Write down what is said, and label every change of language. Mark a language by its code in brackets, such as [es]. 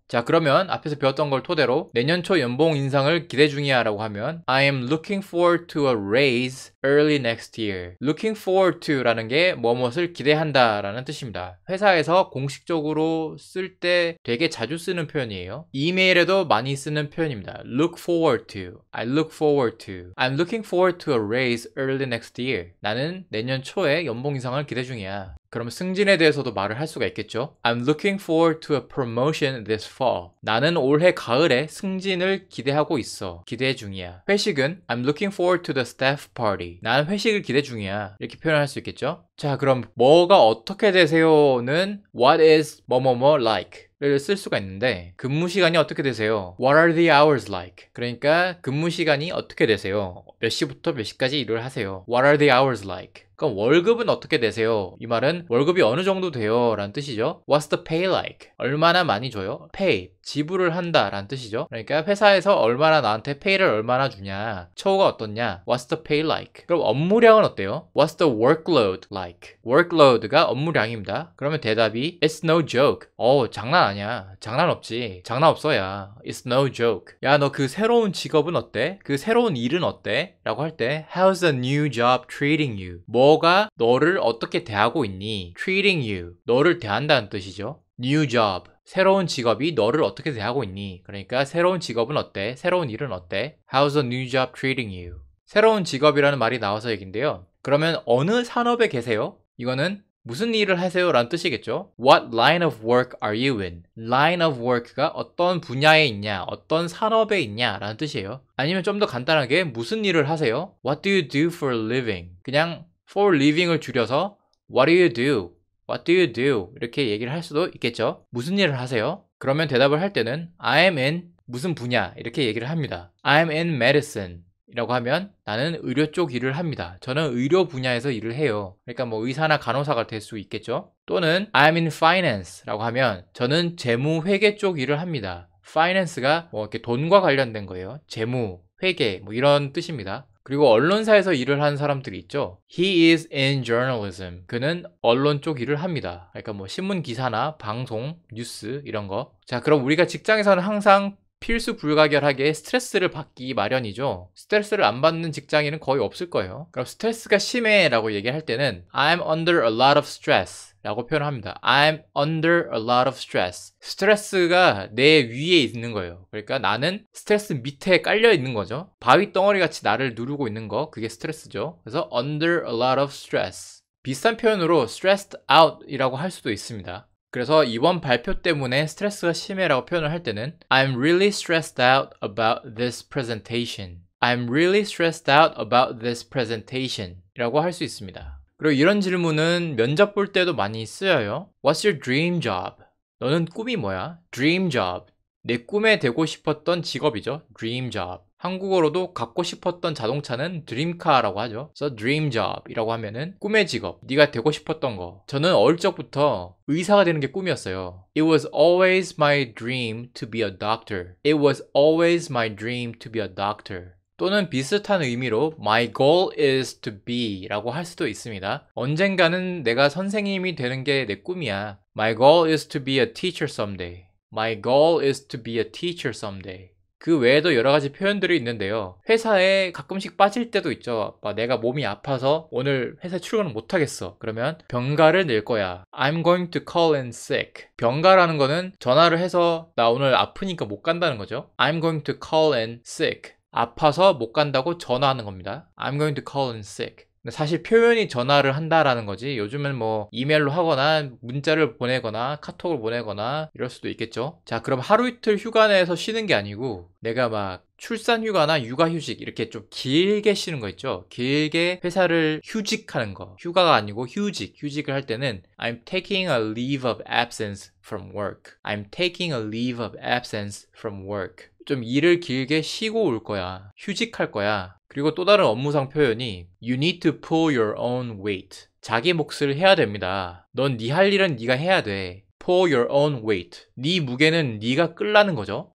[ko] 자, 그러면 앞에서 배웠던 걸 토대로 내년 초 연봉 인상을 기대 중이야 라고 하면 [en] I am looking forward to a raise early next year. [ko] looking forward to 라는 게 무엇을 기대한다 라는 뜻입니다. 회사에서 공식적으로 쓸 때 되게 자주 쓰는 표현이에요. 이메일에도 많이 쓰는 표현입니다. [en] look forward to. I look forward to. I'm looking forward to a raise early next year. [ko] 나는 내년 초에 연봉 인상을 기대 중이야. 그럼 승진에 대해서도 말을 할 수가 있겠죠. [en] I'm looking forward to a promotion this fall. [ko] 나는 올해 가을에 승진을 기대하고 있어. 기대 중이야. 회식은 [en] I'm looking forward to the staff party. [ko] 나는 회식을 기대 중이야. 이렇게 표현할 수 있겠죠. 자, 그럼 뭐가 어떻게 되세요는 what is 뭐뭐뭐 like 를 쓸 수가 있는데 근무 시간이 어떻게 되세요? [en] What are the hours like? [ko] 그러니까 근무 시간이 어떻게 되세요? 몇 시부터 몇 시까지 일을 하세요? [en] What are the hours like? [ko] 그럼 월급은 어떻게 되세요? 이 말은 월급이 어느 정도 돼요? 라는 뜻이죠. [en] What's the pay like? [ko] 얼마나 많이 줘요? Pay, 지불을 한다 라는 뜻이죠. 그러니까 회사에서 얼마나 나한테 페이를 얼마나 주냐, 처우가 어떻냐, [en] What's the pay like? [ko] 그럼 업무량은 어때요? [en] What's the workload like? [ko] workload가 업무량입니다. 그러면 대답이 [en] It's no joke. [ko] 장난 아니야. 장난 없지. 장난 없어야. [en] It's no joke. [ko] 야, 너 그 새로운 직업은 어때? 그 새로운 일은 어때? 라고 할 때 [en] How's the new job treating you? [ko] 뭐가 너를 어떻게 대하고 있니? [en] treating you. [ko] 너를 대한다는 뜻이죠. [en] new job. [ko] 새로운 직업이 너를 어떻게 대하고 있니? 그러니까 새로운 직업은 어때? 새로운 일은 어때? [en] How's the new job treating you? [ko] 새로운 직업이라는 말이 나와서 얘긴데요. 그러면 어느 산업에 계세요? 이거는 무슨 일을 하세요? 라는 뜻이겠죠. [en] What line of work are you in? [ko] line of work가 어떤 분야에 있냐, 어떤 산업에 있냐 라는 뜻이에요. 아니면 좀 더 간단하게 무슨 일을 하세요? [en] What do you do for a living? 그냥 for living을 줄여서 What do you do? What do you do? [ko] 이렇게 얘기를 할 수도 있겠죠. 무슨 일을 하세요? 그러면 대답을 할 때는 I'm in 무슨 분야 이렇게 얘기를 합니다. [en] I'm in medicine [ko] 이라고 하면 나는 의료 쪽 일을 합니다. 저는 의료 분야에서 일을 해요. 그러니까 뭐 의사나 간호사가 될 수 있겠죠. 또는 [en] I'm in finance [ko] 라고 하면 저는 재무 회계 쪽 일을 합니다. finance가 뭐 이렇게 돈과 관련된 거예요. 재무, 회계 뭐 이런 뜻입니다. 그리고 언론사에서 일을 하는 사람들이 있죠. [en] He is in journalism. [ko] 그는 언론 쪽 일을 합니다. 그러니까 뭐 신문 기사나 방송, 뉴스 이런 거. 자, 그럼 우리가 직장에서는 항상 필수 불가결하게 스트레스를 받기 마련이죠. 스트레스를 안 받는 직장인은 거의 없을 거예요. 그럼 스트레스가 심해 라고 얘기할 때는 [en] I'm under a lot of stress [ko] 라고 표현합니다. [en] I'm under a lot of stress. [ko] 스트레스가 내 위에 있는 거예요. 그러니까 나는 스트레스 밑에 깔려 있는 거죠. 바위 덩어리 같이 나를 누르고 있는 거, 그게 스트레스죠. [en] 그래서 under a lot of stress. [ko] 비슷한 표현으로 stressed out 이라고 할 수도 있습니다. 그래서 이번 발표 때문에 스트레스가 심해라고 표현을 할 때는 [en] I'm really stressed out about this presentation. I'm really stressed out about this presentation [ko] 이라고 할 수 있습니다. 그리고 이런 질문은 면접 볼 때도 많이 쓰여요. [en] What's your dream job? [ko] 너는 꿈이 뭐야? [en] Dream job. [ko] 내 꿈에 되고 싶었던 직업이죠. [en] Dream job. [ko] 한국어로도 갖고 싶었던 자동차는 드림카라고 하죠. 그래서 dream job이라고 하면은 꿈의 직업, 네가 되고 싶었던 거. 저는 어릴 적부터 의사가 되는 게 꿈이었어요. [en] It was always my dream to be a doctor. It was always my dream to be a doctor. [ko] 또는 비슷한 의미로 my goal is to be 라고 할 수도 있습니다. 언젠가는 내가 선생님이 되는 게 내 꿈이야. [en] My goal is to be a teacher someday. My goal is to be a teacher someday. [ko] 그 외에도 여러 가지 표현들이 있는데요. 회사에 가끔씩 빠질 때도 있죠. 내가 몸이 아파서 오늘 회사 출근을 못하겠어. 그러면 병가를 낼 거야. [en] I'm going to call in sick. [ko] 병가라는 거는 전화를 해서 나 오늘 아프니까 못 간다는 거죠. [en] I'm going to call in sick. [ko] 아파서 못 간다고 전화하는 겁니다. [en] I'm going to call in sick. [ko] 사실 표현이 전화를 한다라는 거지 요즘은 뭐 이메일로 하거나 문자를 보내거나 카톡을 보내거나 이럴 수도 있겠죠. 자, 그럼 하루 이틀 휴가 내서 쉬는 게 아니고 내가 막 출산 휴가나 육아 휴직 이렇게 좀 길게 쉬는 거 있죠. 길게 회사를 휴직하는 거. 휴가가 아니고 휴직을 할 때는 [en] I'm taking a leave of absence from work. I'm taking a leave of absence from work. [ko] 좀 일을 길게 쉬고 올 거야. 휴직할 거야. 그리고 또 다른 업무상 표현이 [en] You need to pull your own weight. [ko] 자기 몫을 해야 됩니다. 넌 네 할 일은 네가 해야 돼. [en] Pull your own weight. [ko] 네 무게는 네가 끌라는 거죠.